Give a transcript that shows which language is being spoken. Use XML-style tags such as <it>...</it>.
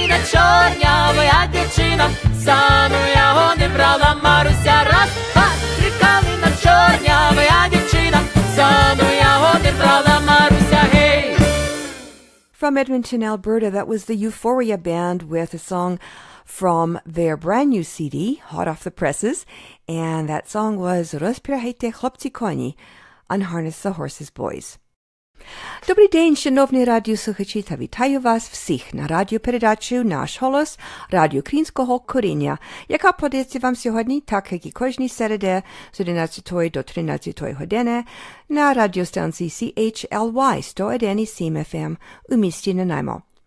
<uk>чорнявая дівчина, сану його не брала Маруся. Раз, два, три калина, чорнявая дівчина, сану його не брала Маруся.</uk> <en>Hey! From Edmonton, Alberta, that was the Euphoria Band with a song from their brand new CD, hot off the presses, and that song was Rozpirajte Chlopci Koni, Unharness the Horses, Boys.</en> <uk>Добрий день, шановні радіослухачі, та вітаю вас всіх на радіопередачу «Наш Холос» радіо українського коріння, яка подається вам сьогодні, так як і кожній середи з 11 до 13 години на радіостанції CHLY 101,7 FM у місті Nanaimo.</uk>